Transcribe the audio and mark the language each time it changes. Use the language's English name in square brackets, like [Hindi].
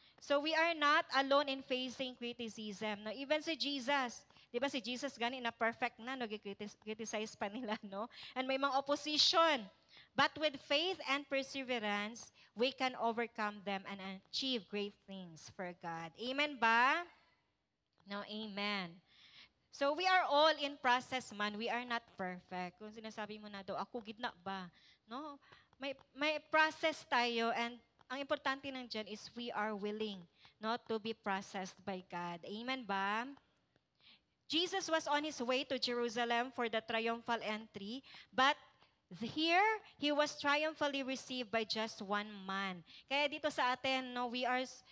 [English] So we are not alone in facing criticism. No, even si Jesus, [Filipino] 'di ba si Jesus gani na perfect na, no, criticize pa nila, [English] no? And may mga opposition. But with faith and perseverance, we can overcome them and achieve great things for God. Amen ba? No, amen. So we are all in process man. We are not perfect. [Filipino] Kung sinasabi mo na daw, ako gidna ba? No? May process tayo, [English] and ang importante nandiyan is we are willing, no, to be processed by God. Amen ba? Jesus was on his way to Jerusalem for the triumphal entry, but here, he was triumphantly received by just one man. [Filipino] Kaya dito sa atin, [English] no, we are